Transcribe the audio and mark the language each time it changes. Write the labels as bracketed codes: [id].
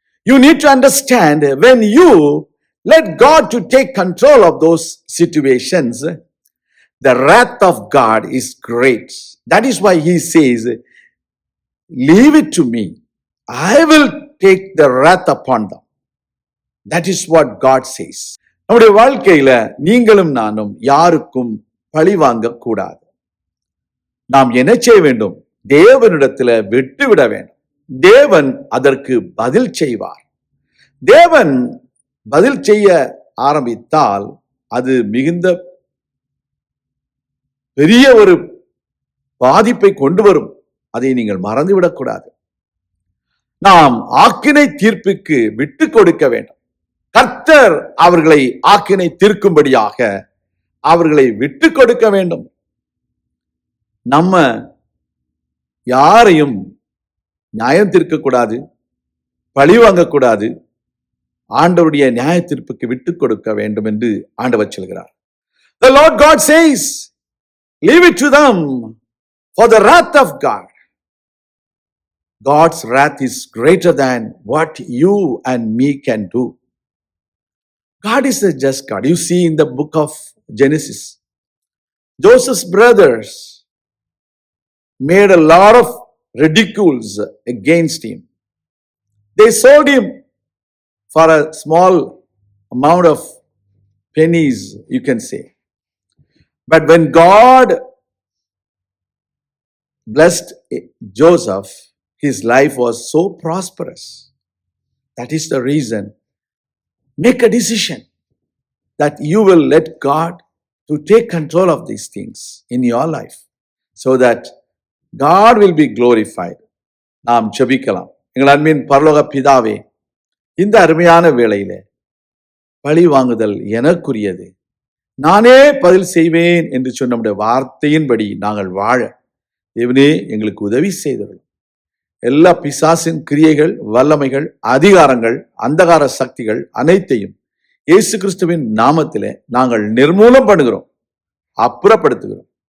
[en] You need to understand, when you let God to take control of those situations, the wrath of God is great. That is why he says, "Leave it to me. I will take the wrath upon them." That is what God says. [ta] நம்முடைய வாழ்க்கையில நீங்களும் நானும் யாருக்கும் பழி வாங்க கூடாது. நாம் என்ன செய்ய வேண்டும்? தேவனிடத்துல விட்டுவிட வேண்டும். தேவன் அதற்கு பதில் செய்வார். தேவன் பதில் செய்ய ஆரம்பித்தால் அது மிகுந்த பெரிய ஒரு பாதிப்பை கொண்டு வரும். அதை நீங்கள் மறந்துவிடக்கூடாது. நாம் ஆக்கினை தீர்ப்புக்கு விட்டு கொடுக்க வேண்டும். கர்த்தர் அவர்களை ஆக்கினை தீர்க்கும்படியாக அவர்களை விட்டு கொடுக்க வேண்டும். நம்ம யாரையும் நியாயம் தீர்க்கக்கூடாது, பழி வாங்கக்கூடாது. ஆண்டவருடைய நியாய தீர்ப்புக்கு விட்டு கொடுக்க வேண்டும் என்று ஆண்டவர் சொல்கிறார். [en] The Lord God says, "Leave it to them for the wrath of God." God's wrath is greater than what you and me can do. God is a just God. You see in the book of Genesis, Joseph's brothers made a lot of ridicules against him. They sold him for a small amount of pennies, you can say. But when God blessed Joseph, his life was so prosperous. That is the reason. Make a decision that you will let God to take control of these things in your life, so that God will be glorified. [ta] நாம் ஜெபிக்கலாம். எங்கள் அன்பின் பரலோக பிதாவே, இந்த அருமையான வேளையிலே பழி வாங்குதல் எனக்குரியது, நானே பதில் செய்வேன் என்று சொன்ன நம்முடைய வார்த்தையின்படி நாங்கள் வாழ தேவனே எங்களுக்கு உதவி செய்தவர்கள். எல்லா பிசாசின் கிரியைகள், வல்லமைகள், அதிகாரங்கள், அந்தகார சக்திகள் அனைத்தையும் இயேசு கிறிஸ்துவின் நாமத்திலே நாங்கள் நிர்மூலம் பண்ணுகிறோம், அப்புறப்படுத்துகிறோம்.